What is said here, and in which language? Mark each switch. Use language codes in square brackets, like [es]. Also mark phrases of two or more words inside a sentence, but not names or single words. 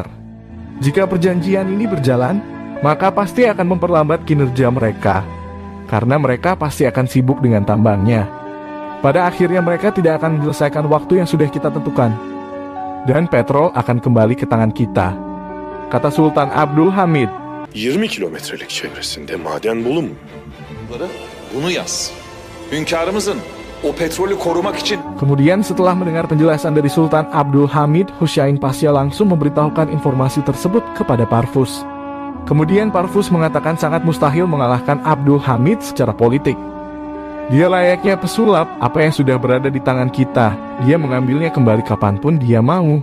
[id] Jika perjanjian ini berjalan, maka pasti akan memperlambat kinerja mereka, karena mereka pasti akan sibuk dengan tambangnya. Pada akhirnya mereka tidak akan menyelesaikan waktu yang sudah kita tentukan, dan petrol akan kembali ke tangan kita," kata Sultan Abdul Hamid. [tr] 20 kilometrelik çevresinde maden bulunmuyor. Bunu yaz. Hünkârımızın o petrolü korumak için. [id] Kemudian setelah mendengar penjelasan dari Sultan Abdul Hamid, Husain Pasya langsung memberitahukan informasi tersebut kepada Parvus. Kemudian Parvus mengatakan sangat mustahil mengalahkan Abdul Hamid secara politik. Dia layaknya pesulap, apa yang sudah berada di tangan kita, dia mengambilnya kembali kapanpun dia mau.